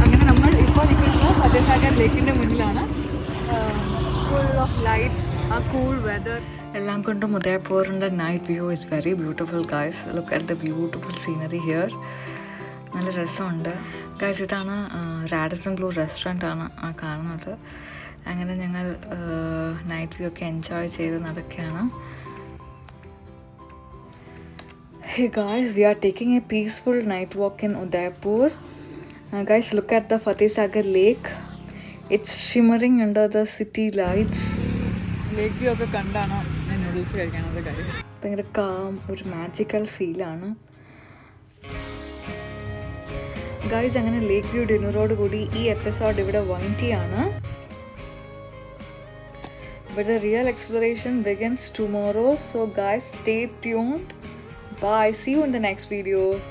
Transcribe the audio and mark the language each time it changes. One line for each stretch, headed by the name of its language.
Malayalam: അങ്ങനെ നമ്മൾ ഇപ്പോൾ നിൽക്കുന്നത് ഫത്തേസാഗർ ലേക്കിൻ്റെ മുന്നിലാണ്.
English: full of lights,
Malayalam: ആ കൂൾ വെതർ എല്ലാം കൊണ്ടും ഉദയ്പൂരിൻ്റെ night view
English: is very beautiful
Malayalam: guys.
English: Look at the beautiful scenery here.
Malayalam: നല്ല രസമുണ്ട് ഗൈസ്. ഇതാണ് റാഡിസൺ ബ്ലൂ റെസ്റ്റോറൻ്റ് ആണ് ആ കാണുന്നത്. അങ്ങനെ ഞങ്ങൾ നൈറ്റ് വ്യൂ ഒക്കെ എൻജോയ് ചെയ്ത് നടക്കുകയാണ്.
English: Hey guys, we are taking a peaceful night walk in Udaipur. Guys, look at the Fatehsagar lake. It's shimmering under the city lights.
Malayalam: Lake view ഒക്കെ കണ്ടാണ് ഞാൻ നൂഡിൽസ് കഴിക്കാനത് കാര്യം. ഭയങ്കര കാം, ഒരു മാജിക്കൽ ഫീലാണ് ഗൈസ്. അങ്ങനെ ലേക്ക് വ്യൂ ഡിന്നറോട് കൂടി ഈ എപ്പിസോഡ് ഇവിടെ വൈൻഡ് ചെയ്യാണ്.
English: But the real exploration begins tomorrow. So guys, stay tuned. Bye. See you in the next video.